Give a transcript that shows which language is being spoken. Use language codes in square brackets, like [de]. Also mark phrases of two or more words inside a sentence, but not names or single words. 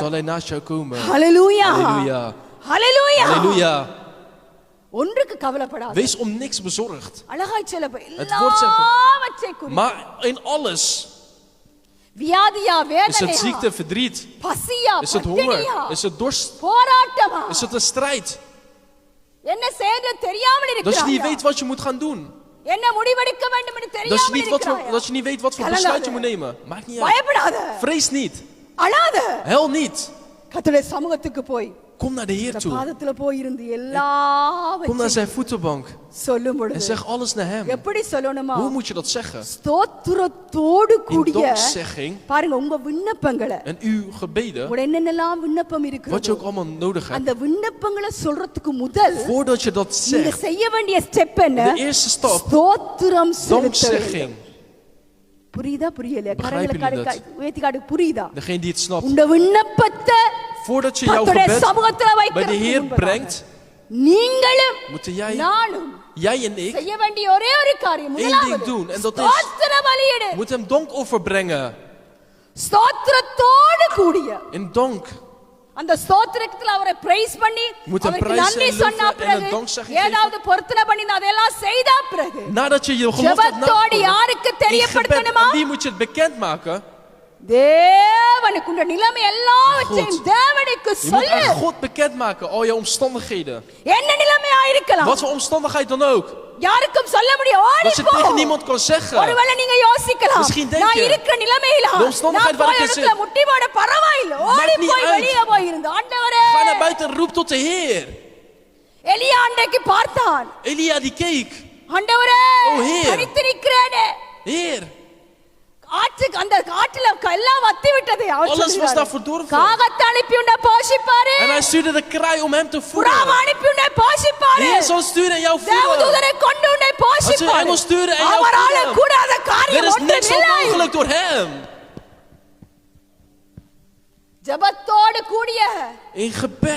[nl] Zal hij naast jou komen. [ta] ஹalleluya [nl] Halleluja. [ta] ஹalleluya [nl] Halleluja. [ta] ஒன்றுக்கு கவலைப்படாத. [nl] Wees om niks bezorgd. [ta] அழகாய் சொல்ல [nl] Het woord zegt, [ta] எல்லாவற்றை குறித்து [nl] maar in alles. [ta] வியாதியா [nl] Is het [ta] வேதனையா [nl] ziekte, verdriet? [ta] பசியா [nl] Is het honger? [ta] பட்டினியா [nl] Is het dorst? [ta] போராட்டமா [nl] Is het een strijd? [ta] என்ன செய்ய தெரியாமல் [nl] Dat je niet [ta] இருக்கிறாயா? [nl] weet wat je moet gaan doen. [ta] என்ன முடிவெடுக்க வேண்டும் என்று [nl] Dat je [ta] தெரியாமல் [nl] niet, [ta] இருக்கிறாயா? [nl] dat je niet weet wat voor Kallade. besluit je moet nemen. Maakt niet uit. [ta] பயப்படாத, [nl] Vrees niet. [ta] அழாத. [nl] Huil niet. [ta] கர்த்தருடைய சமூகத்துக்கு போய் [nl] Kom naar de Heer [ta] இந்த [nl] toe. [ta] பாதத்துல போய் இருந்து [nl] Kom naar [ta] எல்லாவற்றையும் [nl] zijn voetenbank. [ta] சொல்லும் [nl] En [ta] பொழுது [nl] zeg alles naar hem. [ta] எப்படி சொல்லணுமா? [nl] Hoe moet je dat zeggen? [ta] ஸ்தோத்திரத்தோடு [nl] In [ta] கூடிய [nl] dankzegging [ta] பாருங்க உங்க விண்ணப்பங்களை [nl] en uw gebeden, [ta] உங்க என்னென்னலாம் விண்ணப்பம் [nl] wat je [ta] இருக்கிறதோ [nl] ook allemaal nodig hebt. [ta] அந்த விண்ணப்பங்களை சொல்றதுக்கு முதல் [nl] Voordat je dat [ta] நீங்க [nl] zegt, [ta] செய்ய வேண்டிய ஸ்டெப் என்ன? [nl] de eerste stap, [ta] ஸ்தோத்திரம் செலுத்த வேண்டும். [nl] dankzegging. [ta] புரியுதா புரியல? [nl] Begrijpen [ta] கரங்களை [nl] jullie dat? [ta] உயர்த்தி காட்டு. புரியுதா? [nl] Degene die het snapt. [ta] உங்க விண்ணப்பத்தை [nl] Voordat je jouw [ta] கர்த்தருடைய [nl] gebed [ta] சமூகத்துல [nl] bij de [ta] வைக்கிறதுக்கு [nl] Heer [ta] முன்பதாக [nl] brengt, [ta] நீங்களும் [nl] moeten jij, [ta] நானும் [nl] jij en ik, [ta] செய்ய வேண்டிய ஒரே ஒரு காரியம் [nl] Eén ding [ta] முதலாவது [nl] doen, en dat is- [ta] ஸ்தோத்திர பலியிடு. [nl] moet hem dankoffer brengen. [ta] ஸ்தோத்திரத்தோடு கூடிய [nl] In dank. [ta] அந்த ஸ்தோத்திரத்துல அவரை பிரைஸ் பண்ணி [nl] Moet hem [ta] அவருக்கு [nl] prijzen [ta] நன்றி [nl] en [ta] சொன்ன [nl] loven en [ta] பிறகு [nl] een dankzegging [ta] ஏதாவது பொருத்தனை பண்ணி அதெல்லாம் செய்த பிறகு [nl] Nadat je je gelofte hebt [ta] ஜெபத்தோடு [nl] nagekomen, [ta] யாருக்கு [nl] in gebed, [ta] தெரியப்படுத்தணுமா? [nl] aan wie moet je het bekendmaken? [ta] தேவனுக்கு உள்ள நிலைமை எல்லாவற்றையும் [nl] God. [ta] தேவனுக்கு [nl] Je moet [ta] சொல்லு. [nl] aan God bekendmaken, al je omstandigheden. [ta] என்ன நிலைமையா இருக்கலாம், [nl] Wat voor omstandigheid dan ook. [ta] யாருக்கும் சொல்ல முடியும். ஓடி [nl] Dat je [ta] போ. [nl] tegen niemand kan zeggen. [ta] ஒருவேளை நீங்க யோசிக்கலாம், [nl] Misschien denk [ta] நான் [nl] je, [ta] இருக்கிற நிலைமையில [nl] de omstandigheid [ta] நான் [nl] waar [ta] போய் [nl] ik in [ta] இடத்துல [nl] zit, [ta] முட்டி போட பரவாயில்லை. ஓடி [nl] maakt niet [ta] போய் [nl] uit. [ta] வெளியே போய் இருந்து ஆண்டவரே. [nl] Ga naar buiten en roep tot de Heer. [ta] எலியா அன்றைக்கு பார்த்தான், [nl] Elia die keek. [ta] ஆண்டவரே [nl] Oh, Heer. [ta] தனித்து நிற்கிறேனே. [nl] Heer, [ta] அந்த காட்டுல எல்லாம் வத்தி விட்டது. அவர் [nl] alles was [ta] சொல்றாரு, [nl] daar verdorven. [ta] காகத்தை அனுப்பி உன்னை போஷிப்பாரு, [nl] En hij stuurde de kraai om hem te [ta] புறாவை [nl] voeden. [ta] அனுப்பி உன்னை [nl] De [ta] போஷிப்பாரு, [nl] Heer zal sturen en jou voeden. [ta] தேவதூதரை கொண்டு உன்னை போஷிப்பாரு. [nl] engel sturen en jou [ta] அவரால [nl] voeden. [ta] கூடாத [nl] Er [ta] காரியம் [nl] is niks [ta] ஒன்றுமில்லை. [nl] onmogelijk door hem. [ta] ஜெபத்தோடு கூடிய [nl] In gebed,